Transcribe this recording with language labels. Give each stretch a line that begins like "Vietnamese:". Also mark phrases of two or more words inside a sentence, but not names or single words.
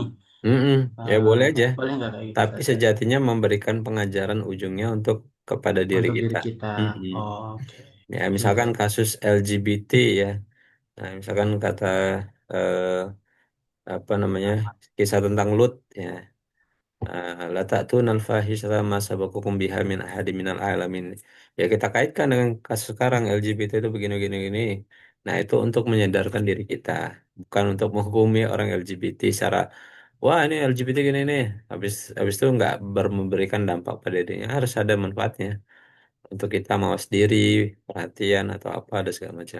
Indonesian: hmm. Ya boleh aja. Boleh nggak kayak gitu Tapi Zat? sejatinya memberikan pengajaran ujungnya untuk kepada diri Untuk diri kita. kita. Hmm. Oh, oke. Ya Iya, misalkan Zat. kasus LGBT ya. Nah, misalkan kata eh, apa namanya kisah tentang Lut ya.
Arabic: لا تأتون الفاحشة ما سبقكم بها من أحد من العالمين.
Indonesian: Ya kita kaitkan dengan kasus sekarang LGBT itu begini-begini gini. Nah, itu untuk menyadarkan diri kita, bukan untuk menghukumi orang LGBT secara wah ini LGBT gini nih. Habis itu nggak memberikan dampak pada dirinya. Harus ada manfaatnya untuk kita mawas diri, perhatian atau apa ada segala macam.